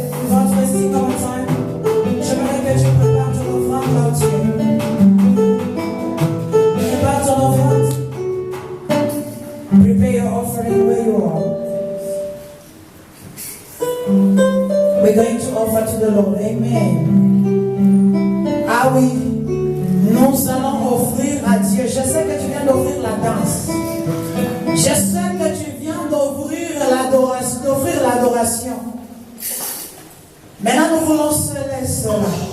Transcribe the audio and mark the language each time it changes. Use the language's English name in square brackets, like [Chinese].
[French] Votre ici comme time. J'aimerais que tu prépares ton offrande là où tu es. Prépare ton offrande. [English] Prepare your offering where you are. We're going to offer to the Lord. Amen. [French] Ah oui, nous allons offrir à Dieu. Je sais que tu viens d'offrir la danse. Je sais que tu viens d'offrir l'adoration. Maintenant, nous voulons sceller cela.